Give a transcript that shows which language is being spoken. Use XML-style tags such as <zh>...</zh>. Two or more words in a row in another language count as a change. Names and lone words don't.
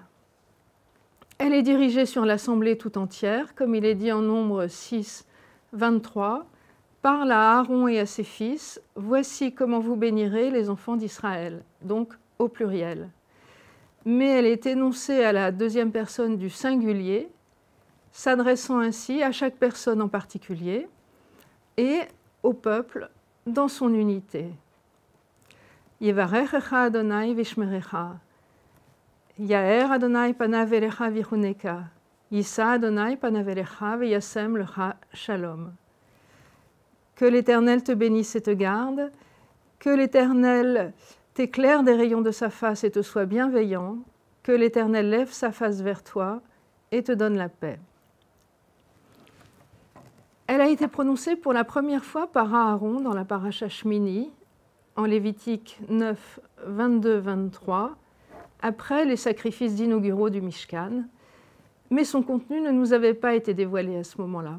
<fr>Elle est dirigée sur l'assemblée tout entière, comme il est dit en Nombre 6, 23, « Parle à Aaron et à ses fils, voici comment vous bénirez les enfants d'Israël », donc au pluriel. Mais elle est énoncée à la deuxième personne du singulier, s'adressant ainsi à chaque personne en particulier et au peuple dans son unité.</fr> <he>יברכך אדוני וישמרך. יאר אדוני פניו אליך ויחנך ישא אדוני פניו אליך וישם לך שלום.</he> <fr>Que l'Éternel te bénisse et te garde, que l'Éternel t'éclaire des rayons de sa face et te soit bienveillant, que l'Éternel lève sa face vers toi et te donne la paix. Elle a été prononcée pour la première fois par Aaron dans la paracha Shmini, en Lévitique 9, 22-23, après les sacrifices d'inauguraux du Mishkan, mais son contenu ne nous avait pas été dévoilé à ce moment-là.</fr>